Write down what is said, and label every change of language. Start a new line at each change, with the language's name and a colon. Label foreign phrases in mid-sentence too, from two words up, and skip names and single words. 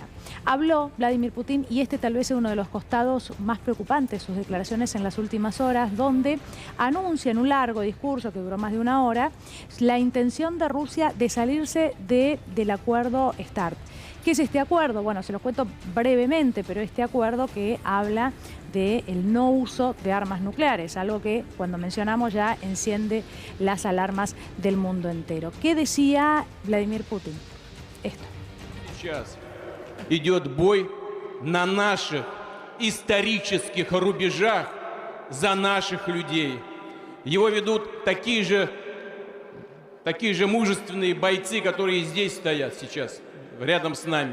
Spanish: Habló Vladimir Putin y este tal vez es uno de los costados más preocupantes, sus declaraciones en las últimas horas, donde anuncia en un largo discurso que duró más de una hora la intención de Rusia de salirse del acuerdo START. ¿Qué es este acuerdo? Bueno, se los cuento brevemente, pero este acuerdo que habla del no uso de armas nucleares, algo que cuando mencionamos ya enciende las alarmas del mundo entero. ¿Qué decía Vladimir Putin? Esto.
Russian: Сейчас идет бой на наших исторических рубежах за наших людей. Его ведут такие же мужественные бойцы, которые здесь стоят сейчас, рядом с нами.